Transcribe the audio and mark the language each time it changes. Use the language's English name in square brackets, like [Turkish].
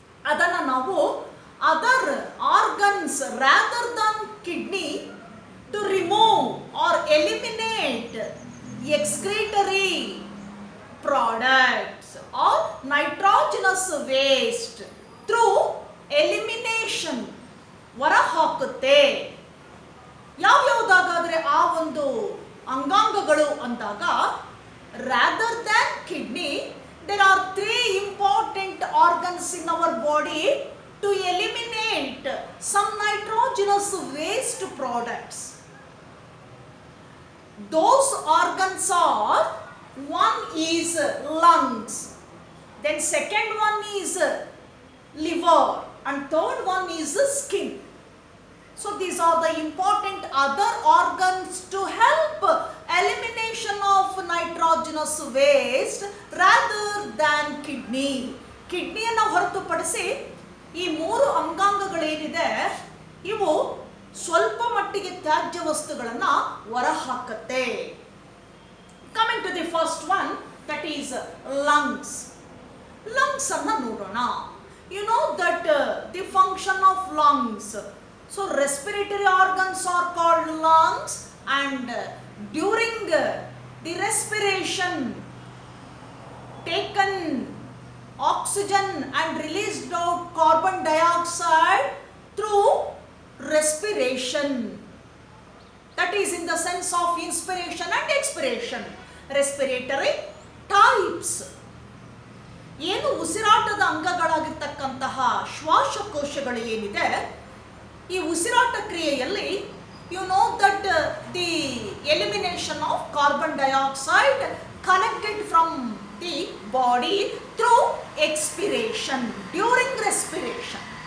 [Kannada] ಅದನ್ನು ನಾವು [English] other organs rather than kidney to remove or eliminate excretory products or nitrogenous waste through elimination [Kannada] ಹೊರಹಾಕುತ್ತೆ. ಯಾವ್ಯಾವುದಾಗಾದ್ರೆ ಆ ಒಂದು ಅಂಗಾಂಗಗಳು ಅಂದಾಗ, [English] rather than kidney there are three important organs in our body to eliminate some nitrogenous waste products. Those organs are, one is lungs, then second one is liver, and third one is skin. So these are the important other organs to help elimination of nitrogenous waste rather than kidney. [Kannada] ಕಿಡ್ನಿಯನ್ನು ಹೊರತುಪಡಿಸಿ ಈ ಮೂರು ಅಂಗಾಂಗಗಳೇನಿದೆ ಇವು ಸ್ವಲ್ಪ ಮಟ್ಟಿಗೆ ತ್ಯಾಜ್ಯ ವಸ್ತುಗಳನ್ನು ಹೊರಹಾಕುತ್ತೆ. [English] Coming to the first one, that is lungs. Lungs [Kannada] ಅನ್ನು ನೋಡೋಣ. [English] You know that the function of lungs. So respiratory organs are called lungs, and during the respiration taken oxygen and released out carbon dioxide through respiration. That is in the sense of inspiration and expiration. Respiratory types. [Kannada] ಏನು ಉಸಿರಾಟದ ಅಂಗಗಳಾಗಿರ್ತಕ್ಕಂತಹ ಶ್ವಾಸಕೋಶಗಳು ಏನಿದೆ, ಈ ಉಸಿರಾಟ ಕ್ರಿಯೆಯಲ್ಲಿ [English] You know that the elimination of carbon dioxide collected from the body through expiration during respiration.